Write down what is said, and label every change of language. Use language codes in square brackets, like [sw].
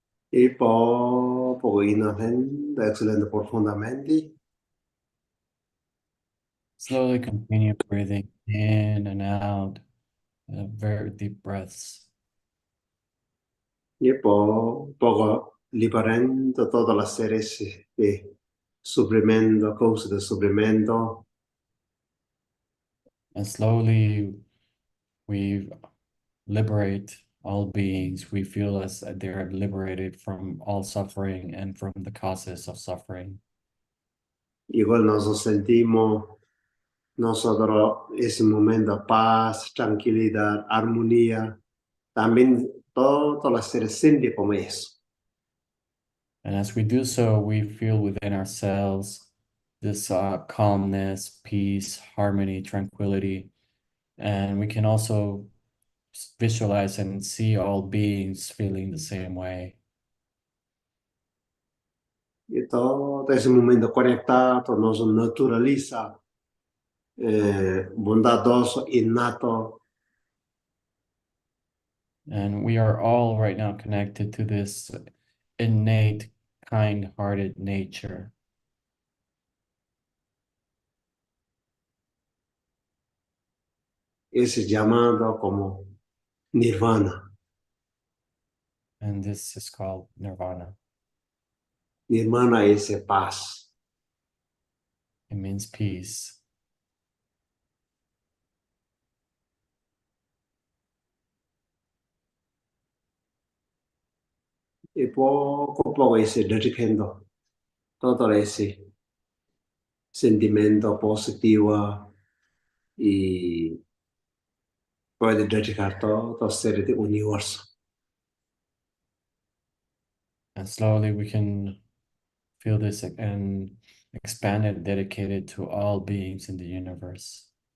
[es] Y poco inhalando, exhalando profundamente. [en] Slowly continue breathing in and out, very deep breaths. [es] Y poco liberando todas las series de sufrimiento, causa de sufrimiento. [en] And slowly we liberate all beings. We feel as they're liberated from all suffering and from the causes of suffering. [es] Igual nos sentimos nosotros ese momento de paz, tranquilidad, armonía. También todas las seres sienten como eso. [en] And as we do so, we feel within ourselves this calmness, peace, harmony, tranquility. And we can also visualize and see all beings feeling the same way. [es] Y todo ese momento conectado nos naturaliza, bondadoso, innato. [en] And we are all right now connected to this innate, kind-hearted nature. [es] Ese llamado como nirvana. [en] And this is called nirvana. [es] Nirvana es paz. [en] It means peace. [es] Y poco a poco ese dedicando todo ese sentimiento positivo y puede dedicar todo ser del universo. [en] And slowly we can feel this and expanded, dedicated to all beings in the universe.